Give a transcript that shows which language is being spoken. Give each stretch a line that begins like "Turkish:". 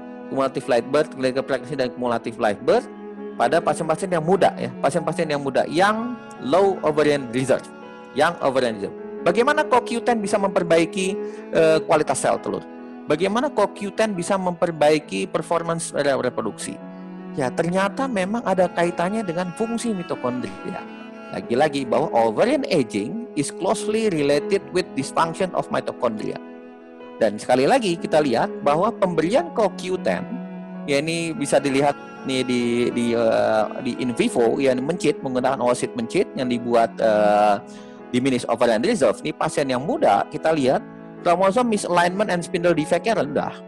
Indonesian: Kumulatif live birth, clinical pregnancy dan kumulatif live birth pada pasien-pasien yang muda ya, pasien-pasien yang muda yang low ovarian reserve, yang ovarian reserve. Bagaimana CoQ10 bisa memperbaiki kualitas sel telur? Bagaimana CoQ10 bisa memperbaiki performance reproduksi? Ya, ternyata memang ada kaitannya dengan fungsi mitokondria. Lagi-lagi bahwa
English: ovarian aging is closely related with dysfunction of mitochondria.
Indonesian: Dan sekali lagi kita lihat bahwa pemberian CoQ10 ya, ini bisa dilihat nih di in vivo ya, mencit menggunakan oocyte mencit yang dibuat diminished ovarian reserve. Ini pasien yang muda kita lihat kromosom misalignment and spindle defect-nya rendah.